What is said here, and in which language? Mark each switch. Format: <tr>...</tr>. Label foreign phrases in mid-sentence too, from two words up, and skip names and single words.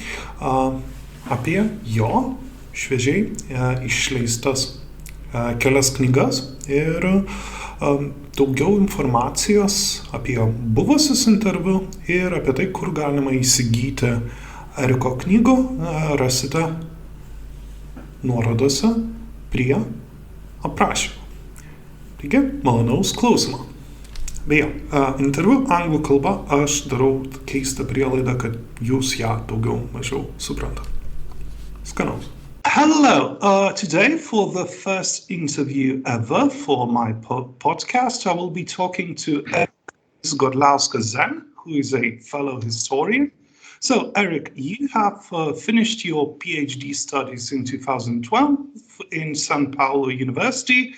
<lt>apie jo šviežiai išleistas kelias knygas ir daugiau informacijos apie buvusius interviu ir apie tai, kur galima įsigyti Eriko knygų, rasite nuorodose prie aprašymo. Taigi, malonaus klausimo. Beje, interviu anglų kalba aš darau keistą prielaidą, kad jūs ją daugiau mažiau suprantate. Skanaus.</lt> <en>Hello, today for the first interview ever for my podcast, I will be talking to Erick Godliauskas, who is a fellow historian. So, Erick, you have finished your PhD studies in 2012 in São Paulo University.</en>